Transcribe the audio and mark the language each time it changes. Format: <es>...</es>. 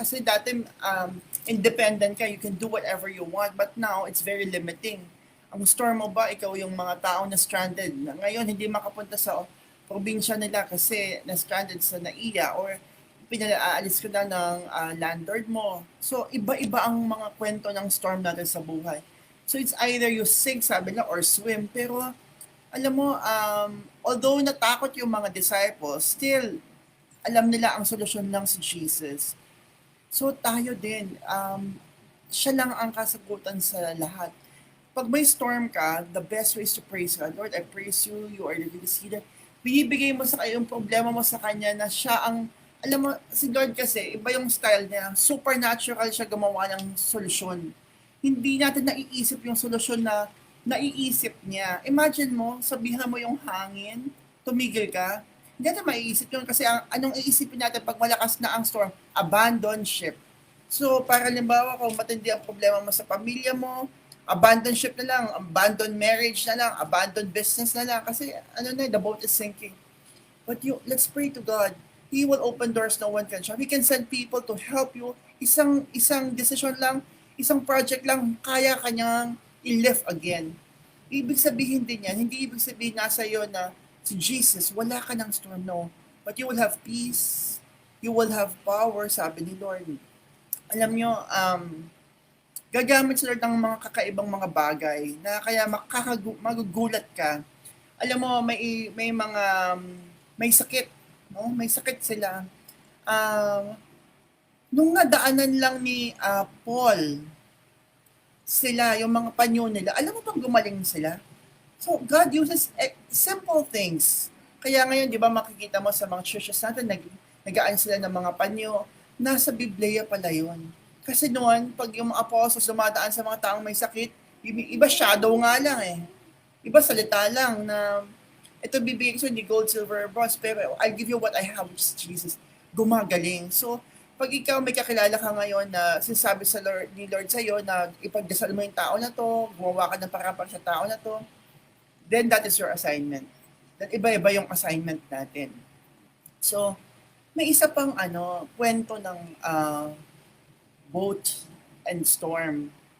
<tl>Kasi dati independent ka,</tl> <en>you can do whatever you want, but now it's very limiting.</en> <tl>Ang storm mo ba, ikaw yung mga tao na stranded, na ngayon hindi makapunta sa probinsya nila kasi na-stranded sa NAIA, or pinaalis ka na ng landlord mo. So, iba-iba ang mga kwento ng storm natin sa buhay.</tl> <en>So, it's either you sink,</en> <tl>sabi nila,</tl> <en>or swim.</en> <tl>Pero, alam mo, although natakot yung mga disciples, still, alam nila ang solusyon lang si Jesus. So, tayo din, siya lang ang kasagutan sa lahat.</tl> <en>Pag may storm ka, the best way is to praise God. Lord, I praise you, you are the biggest healer.</en> <tl>Binibigay mo sa yung problema mo sa Kanya na siya ang, alam mo, si Lord kasi, iba yung style niya. Supernatural siya gumawa ng solusyon. Hindi natin naiisip yung solusyon na naiisip niya. Imagine mo, sabihan mo yung hangin, tumigil ka. Hindi natin maiisip yun kasi anong iisipin natin pag malakas na ang storm? Abandon ship. So, para limbawa, kung matindi ang problema mo sa pamilya mo, abandon ship na lang, abandon marriage na lang, abandon business na lang.</tl> <en>Kasi, the boat is sinking. But let's pray to God. He will open doors no one can shut. He can send people to help you.</en> <tl>Isang decision lang, isang project lang, kaya kanyang i-lift again. Ibig sabihin din yan, hindi ibig sabihin nasa iyo na si Jesus, wala ka ng storm, no.</tl> <en>But you will have peace. You will have power,</en> <tl>sabi ni Lord. Alam nyo, gagamit sila ng mga kakaibang mga bagay na kaya magugulat ka. Alam mo, may mga may sakit, no? May sakit sila. Nung nadaanan lang ni Paul sila, yung mga panyo nila, alam mo bang gumaling sila?</tl> <en>So, God uses simple things.</en> <tl>Kaya ngayon, di ba, makikita mo sa mga churches natin, nagaan sila ng mga panyo, nasa Biblia pala yun. Kasi noon, pag yung mga apostles dumadaan sa mga taong may sakit, iba shadow nga lang eh. Iba salita lang na, ito bibigyan ko hindi gold, silver, bronze, pero</tl> <en>I'll give you what I have, which is Jesus.</en> <tl>Gumagaling. So, pag ikaw may kakilala ka ngayon na sinasabi sa Lord, ni Lord sa'yo na ipagdasal mo yung tao na to, gumawa ka ng parang sa tao na to,</tl> <en>then that is your assignment.</en> <tl>That iba-iba yung assignment natin. So, may isa pang kwento ng boat and storm.</tl>